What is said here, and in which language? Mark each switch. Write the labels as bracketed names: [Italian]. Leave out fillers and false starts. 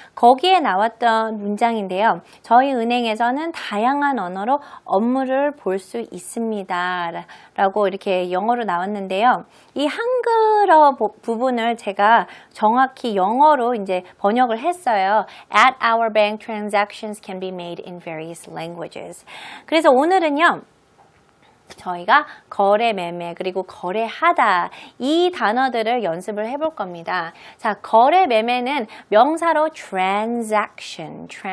[Korean] 거기에 나왔던 문장인데요. 저희 은행에서는 다양한 언어로 업무를 볼 수 있습니다. 라고 이렇게 영어로 나왔는데요. 이 한글어 부분을 제가 정확히 영어로 이제 번역을 했어요. [English] At our bank, transactions can be made in various languages. [Korean] 그래서 오늘은요. 저희가 거래, 매매, 그리고 거래하다 이 단어들을 연습을 해볼 겁니다. 자, 거래, 매매는 명사로 transaction.